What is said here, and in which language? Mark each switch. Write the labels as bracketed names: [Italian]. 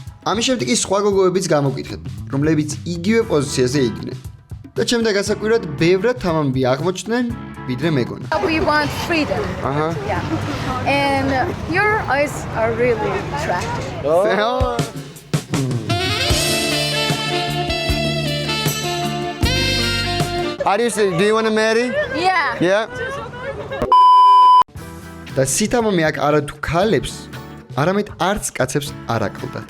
[Georgian] ამის შემდეგ ის სხვა გოგოებიც გამოვკითხეთ, რომლებიც იგივე პოზიციაზე იდგნენ. და ჩემდა გასაკვირად ბევრად თამამები აღმოჩნდნენ, ვიდრე მეგონა. [English] We want freedom. Yeah. And your eyes are really attractive. Are you saying, do you want to marry? Yeah. Yeah. [Georgian] და სითამამი აქ არა თუ ქალებს, არამედ არც კაცებს არ აკლდათ.